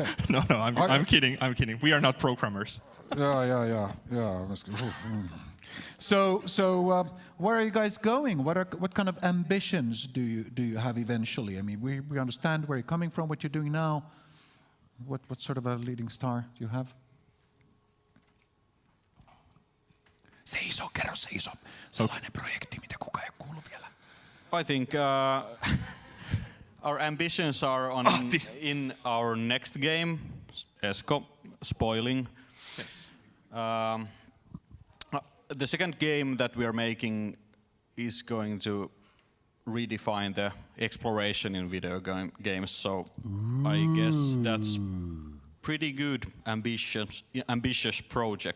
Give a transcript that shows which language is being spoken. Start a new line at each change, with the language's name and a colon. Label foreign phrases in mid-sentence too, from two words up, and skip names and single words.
English: No, I'm kidding. We are not programmers. Yeah. So, where are you guys going? What kind of ambitions do you have eventually? I mean, we understand where you're coming from, what you're doing now. What sort of a leading star do you have?
Finnish: Seiso, kerro seiso. Salainen projekti, mitä kukaan ei kuullut vielä.
English: I think our ambitions are in our next game, Esko, spoiling. Yes. The second game that we are making is going to redefine the exploration in video games, so I guess that's pretty good, ambitious project.